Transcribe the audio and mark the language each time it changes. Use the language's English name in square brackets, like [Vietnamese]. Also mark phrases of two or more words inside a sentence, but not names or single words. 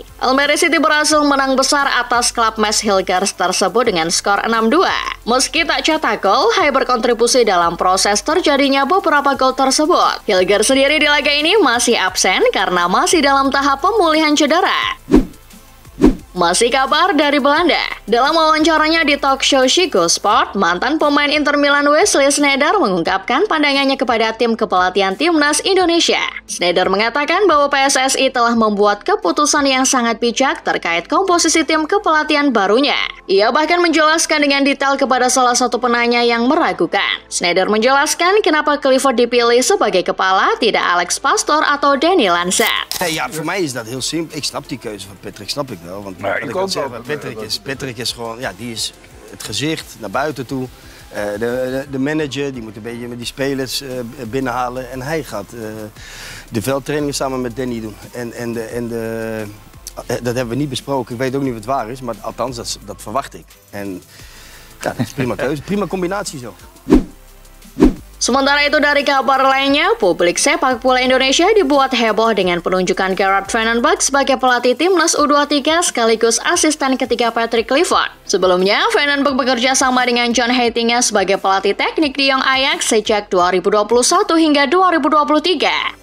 [Indonesian] Almere City berhasil menang besar atas klub Mes Hilgers tersebut dengan skor 6-2. Meski tak cetak gol, Hai berkontribusi dalam proses terjadinya beberapa gol tersebut. Hilgers sendiri di laga ini masih absen karena masih dalam tahap pemulihan cedera. Masih kabar dari Belanda. Dalam wawancaranya di [English] talk show [Indonesian] Ziggo Sport, mantan pemain Inter Milan Wesley Sneijder mengungkapkan pandangannya kepada tim kepelatihan timnas Indonesia. Sneijder mengatakan bahwa PSSI telah membuat keputusan yang sangat bijak terkait komposisi tim kepelatihan barunya. Ia bahkan menjelaskan dengan detail kepada salah satu penanya yang meragukan. Sneijder menjelaskan kenapa Clifford dipilih sebagai kepala, tidak Alex Pastoor atau Danny Lansat. [Dutch] Ja, voor mij is dat heel simpel. Ik snap die keuze van Patrick, snap ik wel. Want Patrick is gewoon, ja, die is het gezicht naar buiten toe. De manager, die moet een beetje met die spelers binnenhalen. En hij gaat de veldtrainingen samen met Danny doen. Dat hebben we niet besproken. Ik weet ook niet of het waar is, maar althans, dat verwacht ik. En ja, dat is prima keuze, prima combinatie zo. [Indonesian] Sementara itu dari kabar lainnya, publik sepak bola Indonesia dibuat heboh dengan penunjukan Gerard Van den Berg sebagai pelatih timnas U23 sekaligus asisten ketiga Patrick Clifford. Sebelumnya, Van den Berg bekerja sama dengan John Heitinga sebagai pelatih teknik di Jong Ajax sejak 2021 hingga 2023.